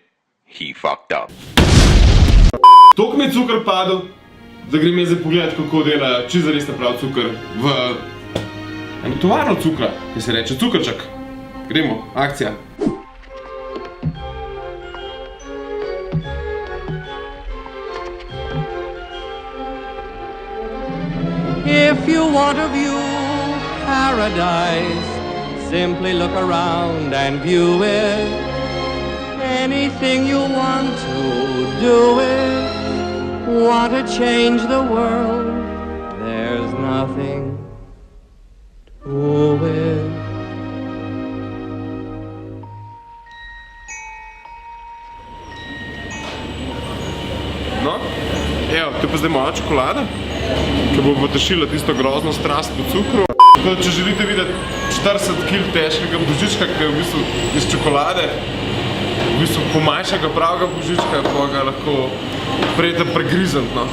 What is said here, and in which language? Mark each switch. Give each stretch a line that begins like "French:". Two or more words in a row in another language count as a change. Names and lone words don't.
English: He fucked up.
Slovenian: Toliko mi je cukor padel, da grem jaz zdaj pogledat, kako dela čisto res prav cukor v eno tovarno cukra, ki se reče Cukrček. Gremo, akcija.
English: If you want to view paradise, simply look around and view it. Anything you want to do it. Want to change the world, there's nothing to it.
Slovenian: No, evo, to je pa zdaj moja čokolada, ki bo potešila tisto grozno strast po cukru. Tako da, če želite videti 40 kg težkega božička, ki je v bistvu iz čokolade, v bistvu pomanjšega pravega božička, pa ga lahko prijete pregrizant, no.